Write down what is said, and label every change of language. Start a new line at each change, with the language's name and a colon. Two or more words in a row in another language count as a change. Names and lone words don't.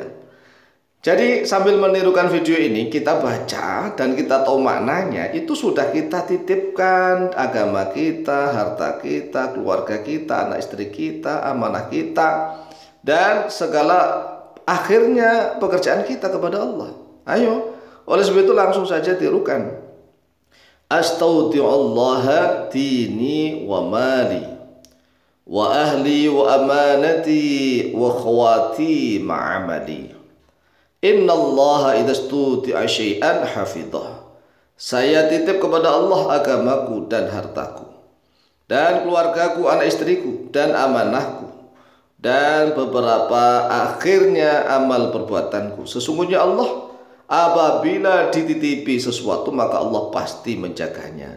Indonesian: Jadi sambil menirukan video ini kita baca dan kita tahu maknanya, itu sudah kita titipkan agama kita, harta kita, keluarga kita, anak istri kita, amanah kita, dan segala akhirnya pekerjaan kita kepada Allah. Ayo, oleh sebab itu langsung saja tirukan.
Arabic: أستودع الله ديني ومالي وأهلي وأمانتي وخواتيم عملي. إن الله إذا استودع شيئا حفظه.
Indonesian: Saya titip kepada Allah agamaku dan hartaku, dan keluargaku, anak istriku, dan amanahku, dan beberapa akhirnya amal perbuatanku. Sesungguhnya Allah, apabila dititipi sesuatu maka Allah pasti menjaganya.